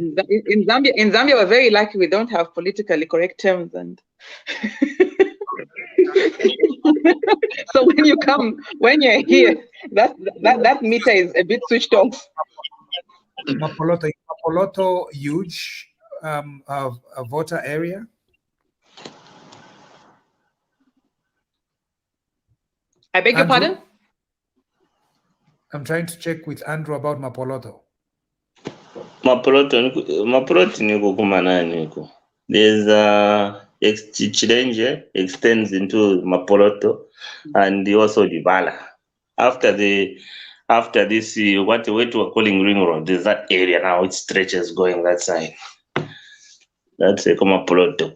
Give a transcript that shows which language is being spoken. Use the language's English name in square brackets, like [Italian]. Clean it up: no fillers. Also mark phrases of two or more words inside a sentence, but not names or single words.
[English] In Zambia, we're very lucky we don't have politically correct terms, and so when you're here, that meter is a bit switched off. Mapoloto huge a voter area? I beg your pardon? I'm trying to check with Andrew about Mapoloto. [Nyanja] Mapoloto niko kumanani niko. [English] There's Chilenje extends into Mapoloto and also Livala. After this, what we're calling Ring Road, there's that area now. It stretches going that side. That's a Mapoloto.